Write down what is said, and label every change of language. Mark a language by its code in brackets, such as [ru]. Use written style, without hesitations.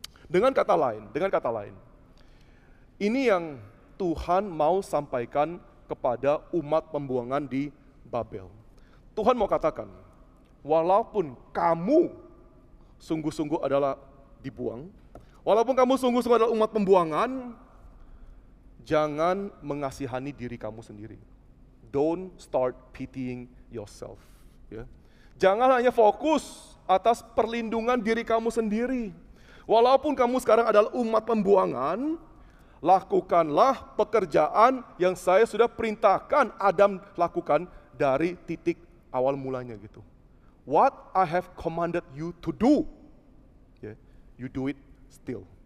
[id] Dengan kata lain, ini yang Tuhan mau sampaikan kepada umat pembuangan di Babel. Tuhan mau katakan, walaupun kamu sungguh-sungguh adalah dibuang, walaupun kamu sungguh-sungguh adalah umat pembuangan, jangan mengasihani diri kamu sendiri. [en] Don't start pitying yourself. [id] Ya. Jangan hanya fokus atas perlindungan diri kamu sendiri. Walaupun kamu sekarang adalah umat pembuangan, lakukanlah pekerjaan yang saya sudah perintahkan Adam lakukan dari titik awal mulanya gitu. [en] What I have commanded you to do, yeah, you do it still.